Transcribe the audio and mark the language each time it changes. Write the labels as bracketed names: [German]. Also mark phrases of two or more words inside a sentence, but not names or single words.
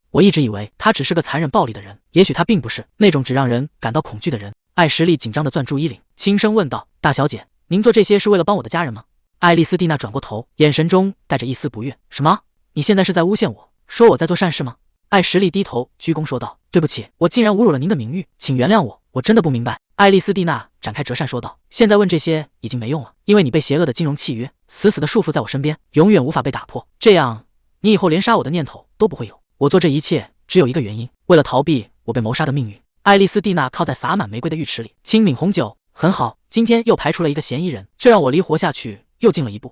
[Chinese] 我一直以為他只是個殘忍暴力的人，也許他並不是那種只讓人感到恐懼的人。” 艾什利緊張地攥住衣領，輕聲問道：“大小姐，您做這些是為了幫我的家人嗎？” 艾莉絲蒂娜轉過頭，眼神中帶着一絲不悅：“什麼？你現在是在誣陷我，說我在做善事嗎？” 艾什利低頭鞠躬說道：“對不起，我竟然侮辱了您的名譽，請原諒我，我真的不明白。” 艾莉絲蒂娜展開折扇說道：“現在問這些已經沒用了，因為你被邪惡的金融契約死死地束縛在我身邊，永遠無法被打破。這樣，你以後連殺我的念頭都不會有。我做這一切只有一個原因，為了逃避我被謀殺的命運。” 艾莉絲蒂娜靠在灑滿玫瑰的浴池裡，輕抿紅酒。很好，今天又排除了一個嫌疑人，這讓我離活下去又近了一步。